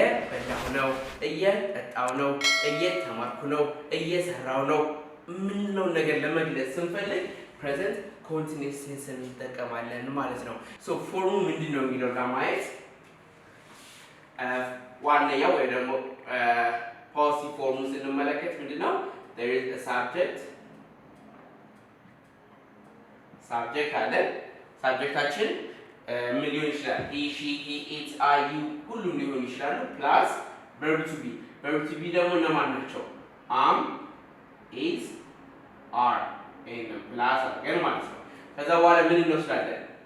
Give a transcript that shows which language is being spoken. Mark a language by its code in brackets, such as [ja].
[am] በላሁ ነው፣ ጠጣው ነው፣ ተማርኩ ነው፣ ሰራው ነው ምንለው ነገር ለመግለጽ ስንፈልግ ፕሬዘንት ኮንቲኒየስ ቴንስ እንጠቀማለን ማለት ነው። ሶ ፎርሙ ምንድነው የሚለው ለማየት ዋነኛው ወይ ደግሞ ፖሲቲቭ ፎርሙ ስንመለከት ምንድነው [en] there is a subject [am] አለ። ሳብጀክታችን ምን ሊሆን ይችላል? [en] he she he it I you [am] ሁሉም ሊሆን ይችላሉ። ፕላስ [en] verb to be [am] ደግሞ እነማን ናቸው? [en] am is are and plus [am] አድርገን ማለት ነው። ከዛ በኋላ ምን እንወስዳለን?